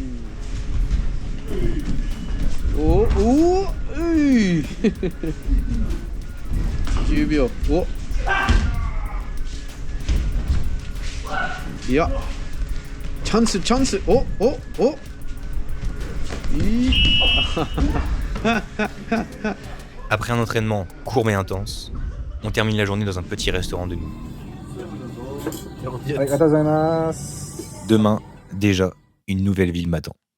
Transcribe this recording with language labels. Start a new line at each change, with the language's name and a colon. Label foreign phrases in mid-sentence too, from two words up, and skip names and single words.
Japanese: Oh, oh, 10秒。お。いや。チャンス、チャンス。お、お、お。
French: Après un entraînement court mais intense, on termine la journée dans un petit restaurant de nuit. Demain, déjà, une nouvelle ville m'attend.